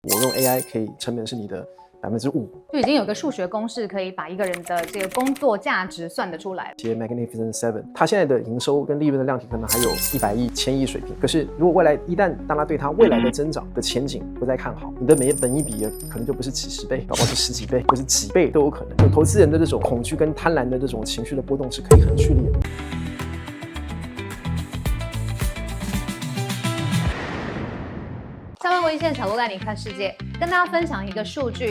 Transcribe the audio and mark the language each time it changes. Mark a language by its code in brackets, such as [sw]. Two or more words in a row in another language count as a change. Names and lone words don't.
[zh] 我用 AI 可以成本是你的5%，就已經有個數學公式可以把一個人的這個工作價值算得出來。 Magnificent Seven，它現在的營收跟利潤的量體可能還有100億、1000億水平。可是如果未来一旦大家對它未来的增長的前景不再看好，你的每本益比可能就不是幾十倍，搞不好是10幾倍，或是幾倍都有可能。就投資人的這種恐懼跟貪婪的這種情緒的波動是可以很劇烈的。下班國際線，小鹿帶你看世界，跟大家分享一個數據。